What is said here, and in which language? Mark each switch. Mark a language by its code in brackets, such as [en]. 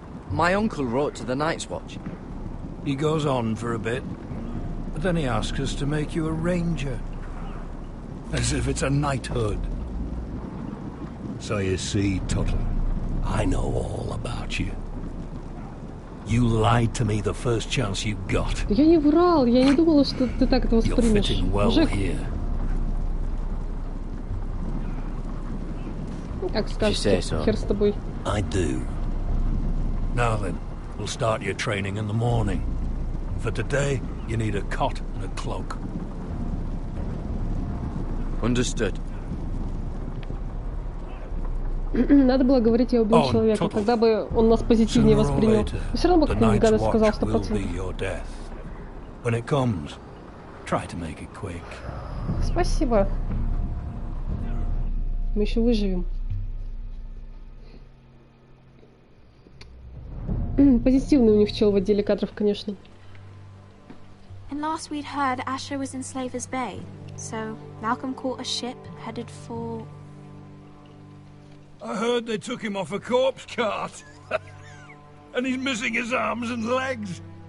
[en] My uncle wrote to the Night's Watch. He goes on for a bit, but then he asks us to make you a ranger. As if it's a knighthood. So you see, Tuttle, I know all about you. You lied to me the first chance you got. [ru] Я не врал, я не думала, что ты так это воспримешь. [en] You're fitting well here. [ru] Как скажете, хер с тобой. [en] I do. Now then, we'll start your training in the morning. For today, you need a cot and a cloak. Understood. [ru] Надо было говорить, я убил человека, тогда бы он нас позитивнее воспринял. Но все равно бы какую-нибудь гадость сказал 100%. [en] When it comes, try to make it quick. [ru] Спасибо. Мы еще выживем. Позитивный у них чел в отделе кадров, конечно. [en] And last we'd heard Asher was in Slaver's Bay, so Malcolm caught a ship headed for... I heard they took him off a corpse cart. And he's missing his arms and legs.